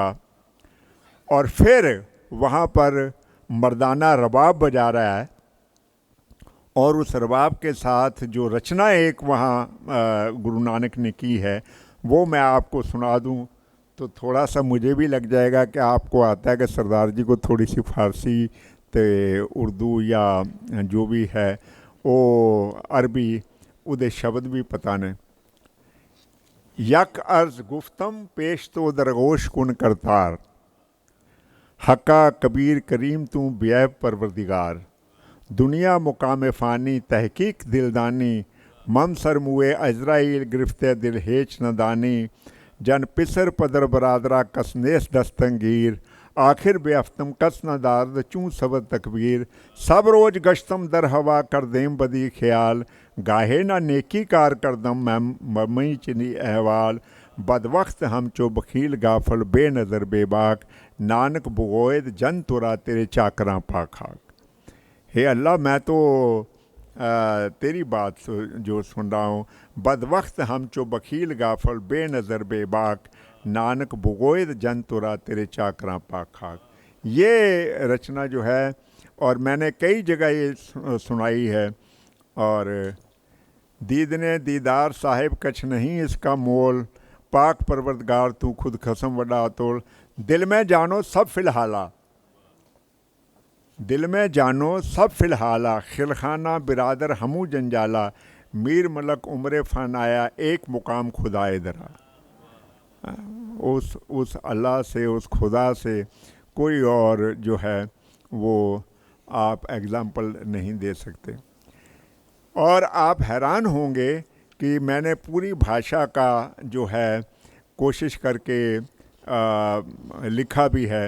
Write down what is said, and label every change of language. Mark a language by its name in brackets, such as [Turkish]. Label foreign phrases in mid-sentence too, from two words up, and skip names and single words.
[Hindi] और फिर वहाँ पर मर्दाना रबाब बजा रहा है, और उस रबाब के साथ जो रचना एक वहाँ गुरु नानक ने की है वो मैं आपको सुना दूँ तो थोड़ा सा मुझे भी लग जाएगा कि आपको आता है कि सरदार जी को थोड़ी सी फ़ारसी ते उर्दू या जो भी है वो अरबी उदे शब्द भी पता ने। [Persian] یک عرض گفتم پیش تو درگوش کن کرتار، حقا کبیر کریم تو بی‌عیب پروردگار. دنیا مقام فانی تحقیق دل‌دانی، مم سر موی عزرائیل گرفته دل هیچ ندانی. زن پسر پدر برادران کس‌نیست دستگیر، آخر بیفتم کس نه دارد چون شود تکبیر. شب روز گشتم در هوا کر دیم بدی خیال، گاهی نه نیکی کار کر دم می چنین احوال. بدوقت هم چو بخیل غافل بی‌نظر بی‌باک، نانک بگوید جن ترا تیرے چاکراں پاخاک. [Hindi] हे अल्लाह, मैं तो तेरी बात जो सुन रहा हूँ। [Persian] بدوقت هم چو بخیل غافل بی‌نظر بی‌باک، نانک بگوید جن ترا تیرے چاکراں پاخاک. [Hindi] ये रचना जो है, और मैंने कई जगह ये सुनाई है। [Punjabi] ਔਰ ਦੀਦਨੇ ਦੀਦਾਰ ਸਾਹਿਬ ਕਛ ਨਹੀਂ ਇਸਕਾ ਮੋਲ, ਪਾਕ ਪਰਵਰਦਗਾਰ ਤੂ ਖ਼ੁਦ ਖ਼ਸਮ ਵਡਾ ਤੋਲ। ਦਿਲ ਮੇਂ ਜਾਨੋ ਸਬ ਫ਼ਿਲਹਾਲਾ, ਦਿਲ ਮੇਂ ਜਾਨੋ ਸਬ ਫ਼ਿਲਹਾਲਾ, [Persian] خیلخانه برادر همه جنجالا. میر ملک عمر فنایا یک مقام خدای درا. [Hindi] उस अल्लाह से, उस खुदा से कोई और जो है वो आप एग्ज़ाम्पल नहीं दे सकते। और आप हैरान होंगे कि मैंने पूरी भाषा का जो है कोशिश करके लिखा भी है।